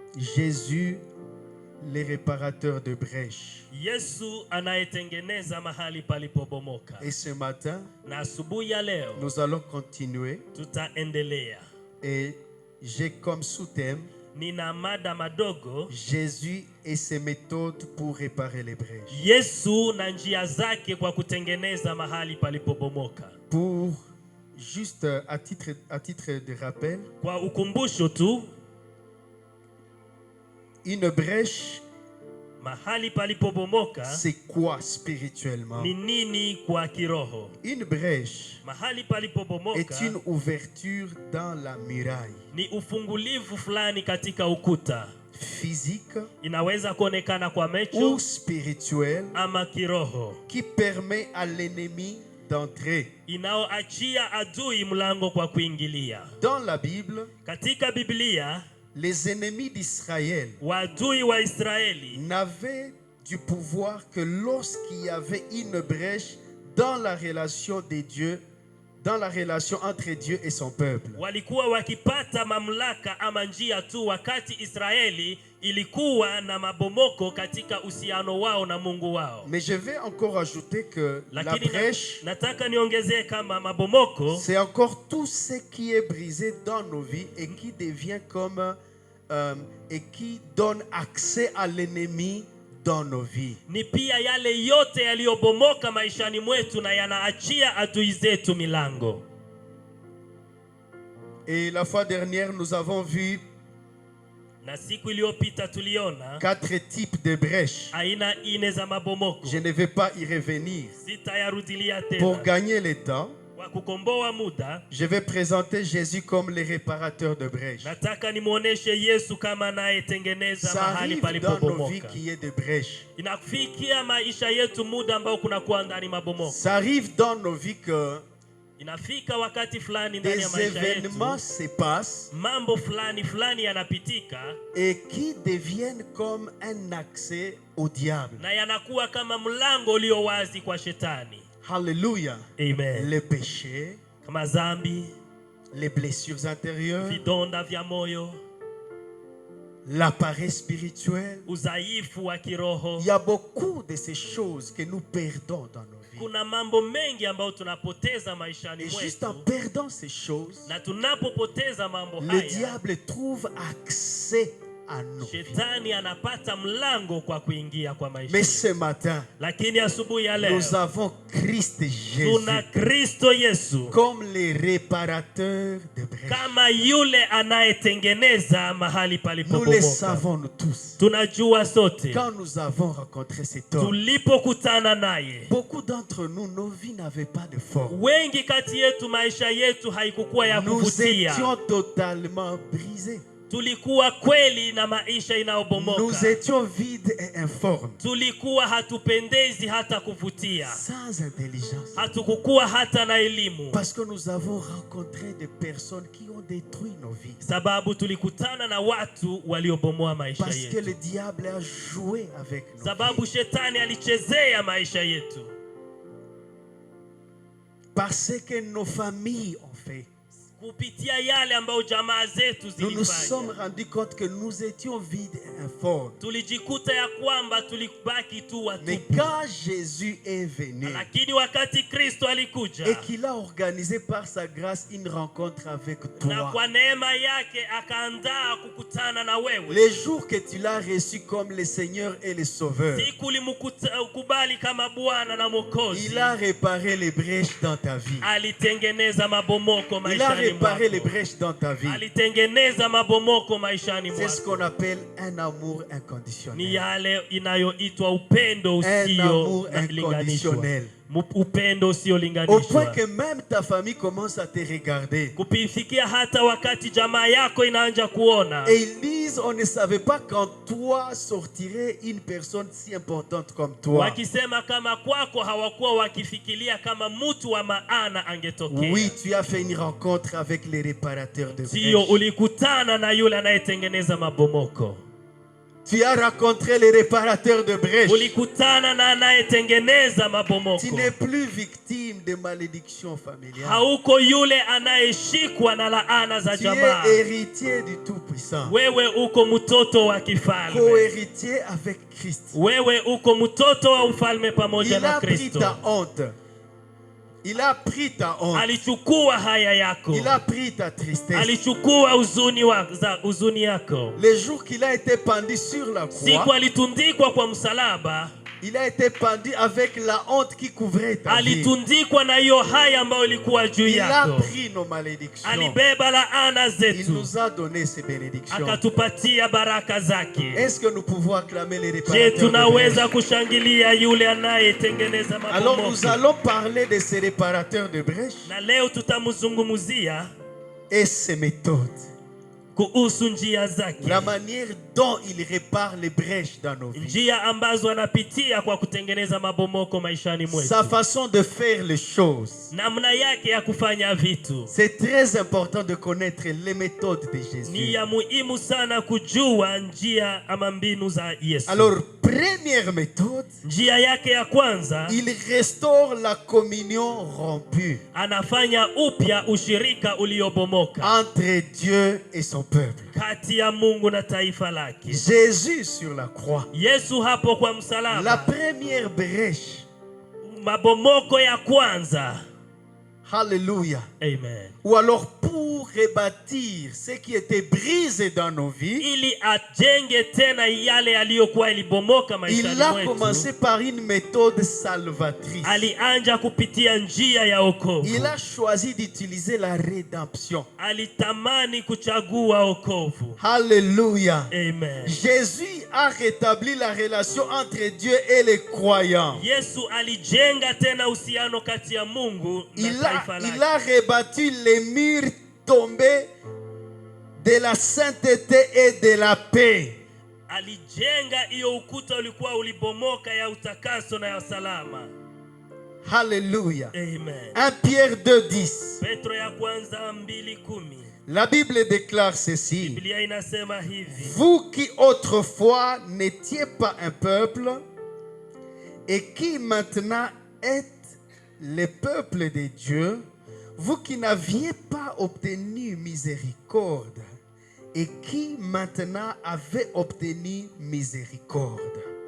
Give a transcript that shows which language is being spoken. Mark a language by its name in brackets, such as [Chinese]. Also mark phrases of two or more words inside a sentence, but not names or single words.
[French] Jésus, le réparateur de brèches. [Swahili] Yesu anayetengeneza mahali palipobomoka. [French] Et ce matin, [Swahili] Na asubuhi ya leo [French] nous allons continuer. [Swahili] tutaendelea. [French] Et j'ai comme sous-thème [Swahili] Nina mada madogo, [French] Jésus et ses méthodes pour réparer les brèches. [Swahili] Yesu na njia zake kwa kutengeneza mahali palipobomoka. [French] Pour juste à titre de rappel, [Swahili] Kwa ukumbusho tu, [French] une brèche, [Swahili] mahali palipobomoka [French] c'est quoi spirituellement? [Swahili] ni nini kwa kiroho? [French] Une brèche [Swahili] Mahali palipobomoka [French] est une ouverture dans la muraille [Swahili] ni ufungulivu fulani katika ukuta. [French] physique [Swahili] Inaweza kuonekana kwa [French] ou [Swahili] macho [French] spirituelle [Swahili] ama kiroho, [French] qui permet à l'ennemi d'entrer. [Swahili] inaoachia adui mlango kwa kuingilia. [French] Dans la Bible, [Swahili] Katika Biblia, [French] les ennemis d'Israël [Swahili] wadui wa Israeli [French] n'avaient du pouvoir que lorsqu'il y avait une brèche dans la relation de Dieu, dans la relation entre Dieu et son peuple. [Swahili] walikuwa wakipata mamlaka ama njia tu wakati Israeli ilikuwa na mabomoko katika uhusiano wao na Mungu wao. [French] Mais je vais encore ajouter que la [Swahili] Lakini [French] brèche, [Swahili] nataka niongezee kama mabomoko [French] c'est encore tout ce qui est brisé dans nos vies et qui devient comme et qui donne accès à l'ennemi dans nos vies. [Swahili] ni pia yale yote yaliyobomoka maishani mwetu na yanaachia adui zetu milango. [French] Et la fois dernière, nous avons vu [Swahili] Na siku iliyopita tuliona [French] 4 types de brèches. [Swahili] aina 4 za mabomoko. [French] Je ne vais pas y revenir. [Swahili] Sitayarudilia [French] Pour [Swahili] tena. [French] gagner le temps, [Swahili] Kwa kukomboa muda, [French] je vais présenter Jésus comme le réparateur de brèches. [Swahili] nataka nimuoneshe Yesu kama anayetengeneza [French] Ça [Swahili] mahali [French] arrive dans nos vies [Swahili] palipobomoka. [French] qu'il y ait des brèches. [Swahili] Inafikia maisha yetu muda ambao kunakuwa ndani mabomoko. [French] Ça arrive dans nos vies que [Swahili] Inafika wakati fulani ndani ya [French] des [Swahili] maisha [French] événements [Swahili] yetu [French] se passent [Swahili] mambo fulani yanapitika [French] et qui deviennent comme un accès au diable. [Swahili] na yanakuwa kama mlango ulio wazi kwa shetani. [French] Alléluia. [Swahili] Amen. [French] Les péchés, [Swahili] Kama zambi, [French] les blessures intérieures, [Swahili] vidonda vya moyo, [French] la paresse spirituelle. [Swahili] udhaifu wa kiroho. [French] Il y a beaucoup de ces choses que nous perdons dans nos vies. [Swahili] Kuna mambo mengi ambayo tunapoteza maishani [French] Et juste en [Swahili] mwetu, [French] perdant ces choses, [Swahili] na tunapopoteza mambo [French] le [Swahili] haya, [French] diable trouve accès à nous. [Swahili] shetani anapata mlango kwa kuingia kwa maisha [French] Mais [Swahili] yetu. [French] ce matin, [Swahili] Lakini asubuhi ya leo [French] nous avons Christ Jésus [Swahili] tuna Kristo Yesu [French] comme le réparateur de brèches. [Swahili] kama yule anayetengeneza mahali [French] Nous le [Swahili] palipobomoka. [French] savons nous tous. [Swahili] Tunajua sote [French] Quand nous avons rencontré cet homme, [Swahili] tulipokutana naye, [French] beaucoup d'entre nous, nos vies n'avaient pas de forme. [Swahili] wengi kati yetu maisha yetu haikukuwa ya [French] Nous [Swahili] kuvutia. [French] étions totalement brisés. [Swahili] Tulikuwa kweli na maisha [French] Nous [Swahili] inayobomoka. [French] étions vides et informes, [Swahili] Tulikuwa hatupendezi hata kuvutia. [French] sans intelligence. [Swahili] Hatukukuwa hata na elimu. [French] Parce que nous avons rencontré des personnes qui ont détruit nos vies. [Swahili] Sababu tulikutana na watu waliobomoa maisha [French] Parce que [Swahili] yetu. [French] le diable a joué avec nous. [Swahili] Sababu shetani alichezea maisha yetu. [French] Parce que nos familles ont fait. [Swahili] Kupitia yale ambayo jamaa zetu [French] Nous nous sommes [Swahili] zilifanya. [French] rendus compte que nous étions vides et informes. [Swahili] Tulijikuta ya kwamba tulibaki tu [French] Mais [Swahili] watupu. [French] quand Jésus est venu [Swahili] Lakini wakati Kristo alikuja [French] et qu'il a organisé par sa grâce une rencontre avec [Swahili] na [French] toi, [Swahili] kwa neema yake akaandaa kukutana na wewe, [French] les jours que tu l'as reçu comme le Seigneur et le Sauveur, [Swahili] siku ulimkubali kama Bwana na Mwokozi, [French] il a réparé les brèches dans ta vie. [Swahili] alitengeneza mabomoko [French] Il a [Swahili] maishani [French] réparé les [Swahili] mwako. [French] brèches dans ta vie. [Swahili] Alitengeneza mabomoko maishani [French] C'est ce [Swahili] mwako. [French] qu'on appelle un amour [Swahili] Ni [French] inconditionnel. [Swahili] yale inayoitwa upendo [French] Un amour [Swahili] usiolinganishwa. [French] inconditionnel. [Swahili] Upendo [French] Au point [Swahili] usiolinganishwa. [French] que même ta famille commence à te regarder. [Swahili] Kupifikia hata wakati jamaa yako inaanza kuona. [French] Et ils disent, on ne savait pas qu'en toi sortirait une personne si importante comme toi. [Swahili] Wakisema kama kwako hawakuwa wakifikiria kama mtu wa maana angetokea. [French] Oui, tu as fait une rencontre avec les réparateurs de [Swahili] Sio [French] brèches. [Swahili] ulikutana na yule anayetengeneza mabomoko. [French] Tu as rencontré les réparateurs de brèches. [Swahili] ulikutana na anayetengeneza mabomoko. [French] Tu n'es plus victime de malédictions familiales. [Swahili] Hauko yule anayeshikwa na laana za [French] Tu [Swahili] jamaa. [French] es héritier du Tout-Puissant. [Swahili] Wewe uko mtoto wa kifalme. [French] Co-héritier avec Christ. [Swahili] Wewe uko mtoto wa ufalme pamoja [French] Il [Swahili] na [French] a pris [Swahili] Kristo. [French] ta honte. Il a pris ta honte. [Swahili] Alichukua haya yako. [French] Il a pris ta tristesse. [Swahili] Alichukua huzuni yako. [French] Le jour qu'il a été pendu sur la [Swahili] Siku [French] croix, [Swahili] alitundikwa kwa msalaba, [French] il a été pendu avec la honte qui couvrait ta vie. [Swahili] alitundikwa na hiyo haya ambayo ilikuwa juu [French] Il a [Swahili] yako. [French] pris nos malédictions. [Swahili] Alibeba laana [French] Il [Swahili] zetu, [French] nous a donné ses bénédictions. [Swahili] akatupatia baraka zake. [French] Est-ce que nous pouvons acclamer les [Swahili] Je, [French] réparateurs de [Swahili] tunaweza [French] brèches? [Swahili] kushangilia yule anayetengeneza [French] Alors nous [Swahili] mabomoko. [French] allons parler de ces réparateurs de brèches [Swahili] Na leo tutamzungumzia [French] et ses méthodes. [Swahili] kuhusu njia zake, [French] La manière dont il répare les brèches dans nos vies. [Swahili] njia ambazo anapitia kwa kutengeneza mabomoko maishani mwetu, [French] Sa façon de faire les choses. [Swahili] namna yake ya kufanya vitu. [French] C'est très important de connaître les méthodes de [Swahili] Ni [French] Jésus. [Swahili] ya muhimu sana kujua njia ama mbinu za Yesu. [French] Alors, première méthode, [Swahili] Njia yake ya kwanza, [French] il restaure la communion rompue [Swahili] anafanya upya ushirika uliobomoka [French] entre Dieu et son peuple. [Swahili] kati ya Mungu na taifa lake. [French] Jésus sur la croix. [Swahili] Yesu hapo kwa [French] La [Swahili] msalaba, [French] première brèche. [Swahili] mabomoko ya kwanza. [French] Alléluia. [Swahili] Amen. [French] Ou alors pour rebâtir ce qui était brisé dans nos vies, [Swahili] Ili ajenge tena yale yaliyokuwa ilibomoka [French] il [Swahili] maishani [French] a [Swahili] mwetu. [French] commencé par une méthode salvatrice. [Swahili] Alianja kupitia njia ya wokovu. [French] Il a choisi d'utiliser la rédemption. [Swahili] Alitamani kuchagua wokovu. [French] Alléluia. [Swahili] Amen. [French] Jésus a rétabli la relation entre Dieu et les croyants. [Swahili] Yesu alijenga tena uhusiano kati ya Mungu na taifa lake. [French] Il a rebattu les murs tombés de la sainteté et de la paix. [Swahili] Alijenga hiyo ukuta ulikuwa ulibomoka ya utakaso na ya salama. [French] Alléluia. [Swahili] Amen. [French] 1 Pierre 2:10. [Swahili] Petro ya kwanza 2:10. [French] La Bible déclare ceci. [Swahili] Biblia inasema hivi: [French] Vous qui autrefois n'étiez pas un peuple et qui maintenant êtes le peuple de Dieu, vous qui n'aviez pas obtenu miséricorde et qui maintenant avez obtenu miséricorde.